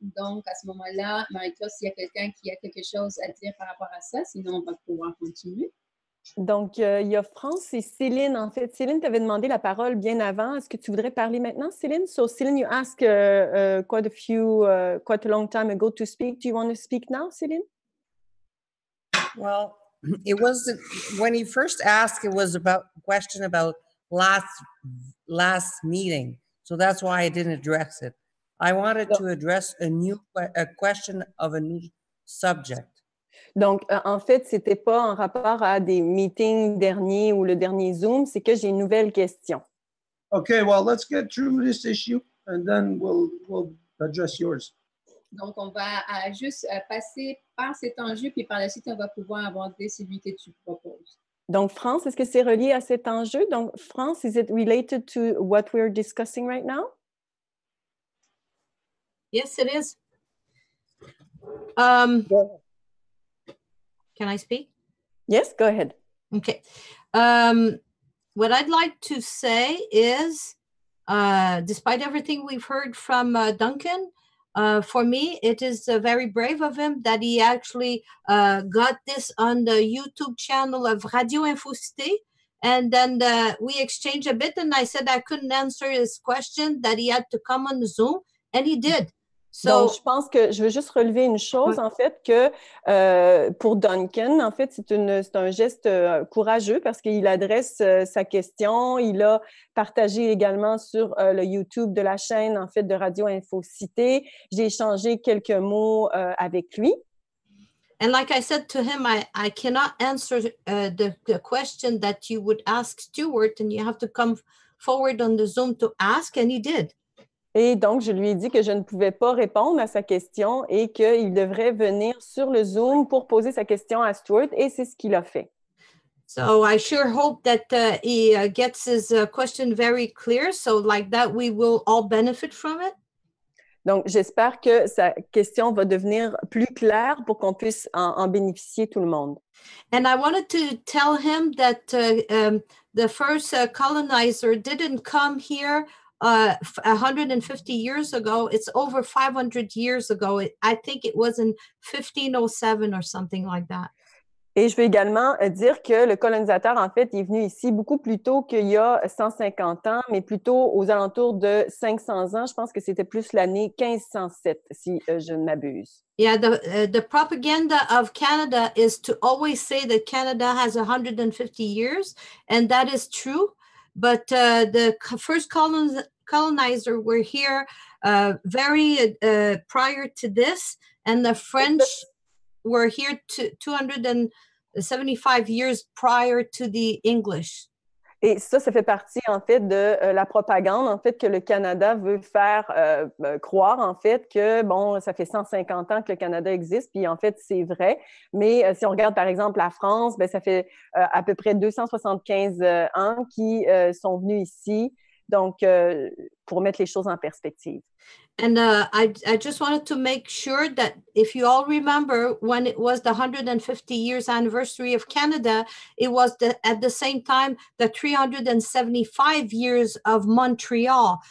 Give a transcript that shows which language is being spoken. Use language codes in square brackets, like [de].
[fr] Donc, à ce moment-là, Marie-Claude, s'il y a quelqu'un qui a quelque chose à dire par rapport à ça, sinon on va pouvoir continuer. Donc, il y a France et Céline. En fait, Céline t'avait demandé la parole bien avant. Est-ce que tu voudrais parler maintenant, Céline? [en] So, Céline, you asked quite a long time ago to speak. Do you want to speak now, Céline? Well, it wasn't when he first asked. It was about question about last meeting, so that's why I didn't address it. I wanted to address a question of a new subject. [fr] Donc, en fait, c'était pas en rapport à des meetings derniers ou le dernier Zoom, c'est que j'ai une nouvelle question. [en] Okay, well, let's get through this issue and then we'll address yours. [fr] Donc, on va juste passer par cet enjeu, puis par la suite, on va pouvoir aborder celui que tu proposes. Donc, France, est-ce que c'est relié à cet enjeu? Donc, [en] France, is it related to what we're discussing right now? Yes, it is. Can I speak? Yes, go ahead. Okay. What I'd like to say is, despite everything we've heard from Duncan, for me, it is very brave of him that he actually got this on the YouTube channel of Radio-Infocite. And then we exchanged a bit, and I said I couldn't answer his question, that he had to come on the Zoom, and he did. [fr] Donc, je pense que je veux juste relever une chose, en fait, que pour Duncan, en fait, c'est un geste courageux parce qu'il adresse sa question. Il a partagé également sur le YouTube de la chaîne, en fait, de Radio-Infocite. J'ai échangé quelques mots avec lui. [en] And like I said to him, I cannot answer the question that you would ask Stuart, and you have to come forward on the Zoom to ask, and he did. [fr] Et donc, je lui ai dit que je ne pouvais pas répondre à sa question et qu'il devrait venir sur le Zoom pour poser sa question à Stuart, et c'est ce qu'il a fait. [en] So I sure hope that he gets his question very clear, so like that we will all benefit from it. [fr] Donc, j'espère que sa question va devenir plus claire pour qu'on puisse en bénéficier tout le monde. [en] And I wanted to tell him that the first colonizer didn't come here 150 years ago. It's over 500 years ago. I think it was in 1507 or something like that. [fr] Et je veux également dire que le colonisateur, en fait, est venu ici beaucoup plus tôt qu'il y a 150 ans, mais plutôt aux alentours de 500 ans. Je pense que c'était plus l'année 1507, si je ne m'abuse. [en] Yeah, the propaganda of Canada is to always say that Canada has 150 years, and that is true. But the first colonizer were here very prior to this, and the French were here 275 years prior to the English. [fr] Et ça fait partie, en fait, de la propagande, en fait, que le Canada veut faire croire, en fait, que, bon, ça fait 150 ans que le Canada existe, puis en fait, c'est vrai. Mais si on regarde, par exemple, la France, ben, ça fait à peu près 275 ans qu'ils sont venus ici, donc, pour mettre les choses en perspective. [en] And I just wanted to make sure that if you all remember when it was the 150 years anniversary of Canada, it was at the same time the 375 years of Montreal.